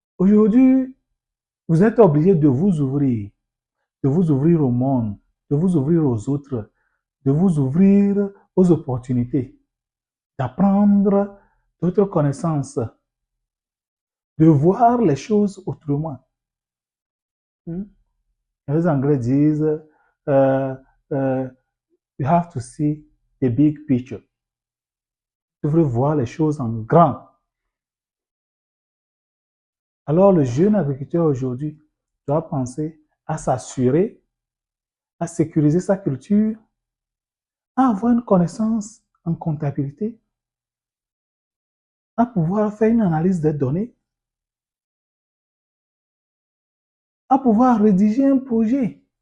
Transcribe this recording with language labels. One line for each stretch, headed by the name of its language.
French: Aujourd'hui, vous êtes obligé de vous ouvrir au monde, de vous ouvrir aux autres, de vous ouvrir aux opportunités, d'apprendre d'autres connaissances, de voir les choses autrement. Les Anglais disent,
English: you have to see the big picture.
French: Vous devrez voir les choses en grand. Alors, le jeune agriculteur aujourd'hui doit penser à s'assurer, à sécuriser sa culture, à avoir une connaissance en comptabilité, à pouvoir faire une analyse des données, à pouvoir rédiger un projet.